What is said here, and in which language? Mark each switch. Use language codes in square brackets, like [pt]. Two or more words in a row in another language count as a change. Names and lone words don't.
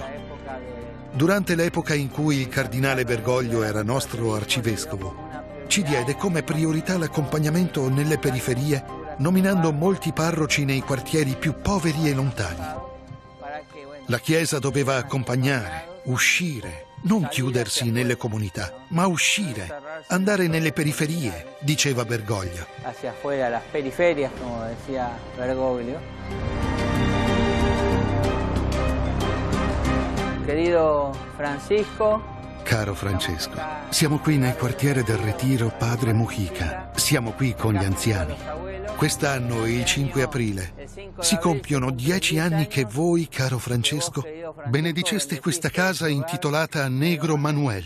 [it] Durante l'epoca in cui il Cardinale Bergoglio era nostro arcivescovo, ci diede come priorità l'accompagnamento nelle periferie, nominando molti parroci nei quartieri più poveri e lontani. La Chiesa doveva accompagnare, uscire, non chiudersi nelle comunità, ma uscire, andare nelle periferie, diceva Bergoglio. [es] Hacia afuera, las periferias, como decía Bergoglio. Querido Francisco. [it] Caro Francesco, siamo qui nel quartiere del Retiro Padre Mujica, siamo qui con gli anziani. Quest'anno, il 5 aprile, si compiono 10 anni che voi, caro Francesco, benediceste questa casa intitolata Negro Manuel.